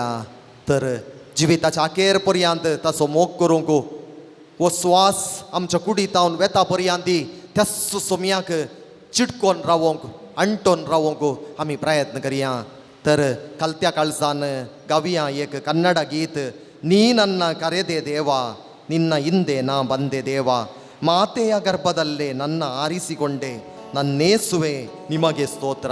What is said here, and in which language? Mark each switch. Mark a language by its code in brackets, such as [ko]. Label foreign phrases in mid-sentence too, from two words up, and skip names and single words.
[kok] तर जिविताच्या अखेर पर्यंत ताचो मोग करूंक वो स्वास आमच्या कुडींत वेता पर्यंत त्याच सोम्याक चिटकोन रावोंक, अंटोन रावोंक आमी प्रयत्न करया. तर कलत्या काळजान गावया एक कन्नड गीत. [kn] ನೀ ನನ್ನ ಕರೆದೆ ದೇವ ನಿನ್ನ ಹಿಂದೆ ನಾ ಬಂದೆ ದೇವ ಮಾತೆಯ ಗರ್ಭದಲ್ಲೇ ನನ್ನ ಆರಿಸಿಕೊಂಡೆ ನನ್ನೇಸುವೆ ನಿಮಗೆ ಸ್ತೋತ್ರ.